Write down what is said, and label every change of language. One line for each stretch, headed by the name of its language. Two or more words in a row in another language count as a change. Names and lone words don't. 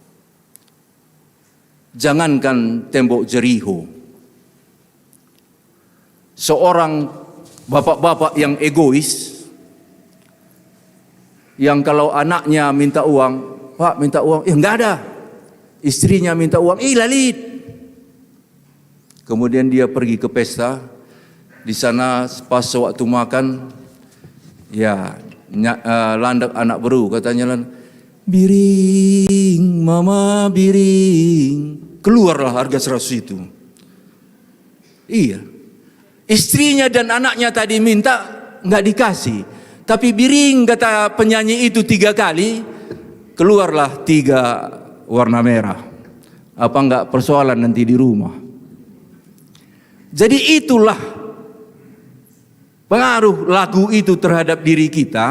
Indonesian: Jangankan tembok Jericho, seorang bapak-bapak yang egois, yang kalau anaknya minta uang, Pak minta uang, enggak ada. Istrinya minta uang, lalit. Kemudian dia pergi ke pesta, di sana pas waktu makan,
Batak Karo: ya landak anak beru,
Indonesian: katanya biring, mama biring, keluarlah harga 100 itu. Iya. Istrinya dan anaknya tadi minta, enggak dikasih. Tapi biring kata penyanyi itu 3 kali, keluarlah 3 warna merah. Apa enggak persoalan nanti di rumah. Jadi itulah pengaruh lagu itu terhadap diri kita.